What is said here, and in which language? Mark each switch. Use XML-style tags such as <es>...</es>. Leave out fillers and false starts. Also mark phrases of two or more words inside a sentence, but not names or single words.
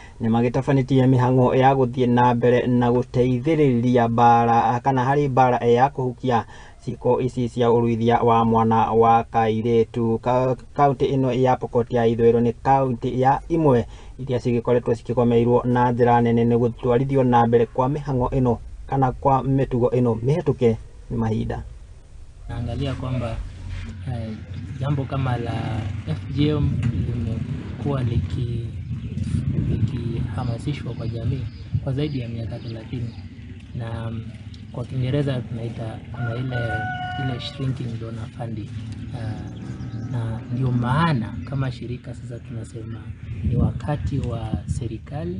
<ki>ni magitafanĩtie mĩhang'o ya gũthiĩ na mbere na gũteithĩrĩria bara kana harĩ bara ya kũhukia cieko ici cia uruithia wa mwana wa kairetu. Kaunti ino ya Pokot ya ithuiro ni kaunti ya imwe iria cigikoretwo cikikomeirwo na njĩra nene nĩ gũtwarithio na mbere kwa mĩhang'o ino kana kwa mĩtugo ino mĩhetũke ni mahinda.</ki> <sw>Naangalia kwamba jambo kama la FGM limekuwa likihamasishwa kwa jamii kwa zaidi ya miaka 30, na kwa Kiingereza tunaita kuna ile</sw> <en>shrinking donor funding,</en> <sw>na ndio maana kama shirika sasa tunasema ni wakati wa serikali</sw>